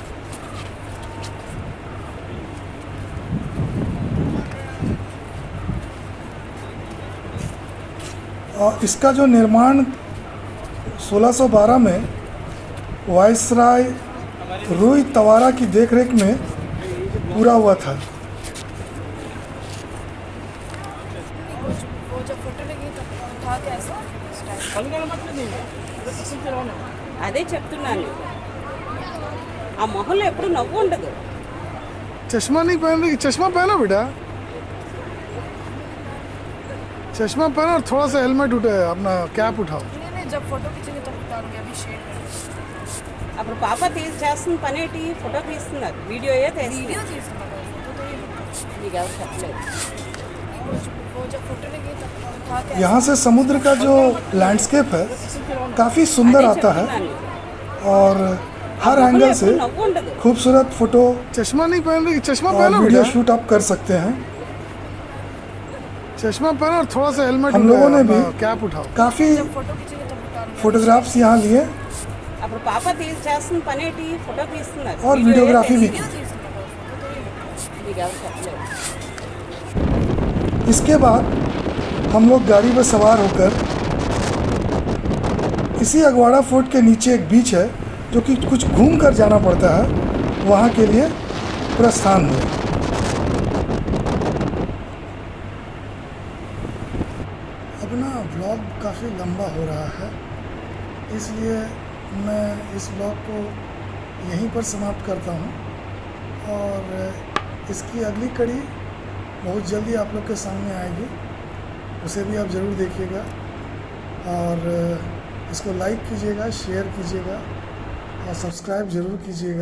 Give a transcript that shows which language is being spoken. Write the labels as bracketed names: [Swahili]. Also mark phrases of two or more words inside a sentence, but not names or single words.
[Hindi] और इसका जो निर्माण 1612 में वायसराय रूई तवारा की देखरेख में पूरा हुआ था। वो जब फोटो लगी तो था कैसा [Telugu] అదే చెప్తున్నాను, ఆ మొహంలో ఎప్పుడు నవ్వు ఉండదు. [Hindi] चश्मा नहीं पहन रही, चश्मा पहनो बेटा, चश्मा पहनो और थोड़ा सा हेलमेट उठे, अपना कैप उठाओ। नहीं जब फोटो खींचेंगे तब उतारूंगी, अभी शेड [Telugu] అప్పుడు పాప చేస్తున్న పని ఏంటి? ఫోటో తీస్తున్నారు, వీడియో తీస్తున్నారు. [Hindi] वीडियो తీసుకున్నా फोटो तो ये [Telugu] నీకు ఎవరు చెప్పలేదు. [Hindi] वो जब फोटो लगी तब था कैसा यहाँ से समुद्र का जो लैंडस्केप है काफ़ी सुंदर आता है और हर एंगल से [Telugu] నవ్వు ఉండదు. [Hindi] खूबसूरत फोटो चश्मा नहीं पहन रही, चश्मा और पहनो वीडियो बेटा, शूट आप कर सकते हैं। चश्मा पहनो और थोड़ा सा हेलमेट हम उठे, लोगों ने अपना भी कैप उठाओ। काफ़ी फोटो खींचेंगे तब उतारूंगी। फोटोग्राफ्स यहाँ लिए [Telugu] అప్పుడు పాప చేస్తున్న పని ఏంటి? ఫోటో తీస్తున్నారు, [Hindi] और वीडियोग्राफी भी की। [Telugu] నీకు ఎవరు చెప్పలేదు. [Hindi] इसके बाद हम लोग गाड़ी पर सवार होकर इसी अगवाड़ा फोर्ट के नीचे एक बीच है जो कि कुछ घूम कर जाना पड़ता है, वहाँ के लिए प्रस्थान हुए। अपना व्लॉग काफ़ी लंबा हो रहा है, इसलिए मैं इस व्लॉग को यहीं पर समाप्त करता हूँ और इसकी अगली कड़ी बहुत जल्दी आप लोग के सामने आएगी, उसे भी आप ज़रूर देखिएगा और इसको लाइक कीजिएगा, शेयर कीजिएगा और सब्सक्राइब ज़रूर कीजिएगा।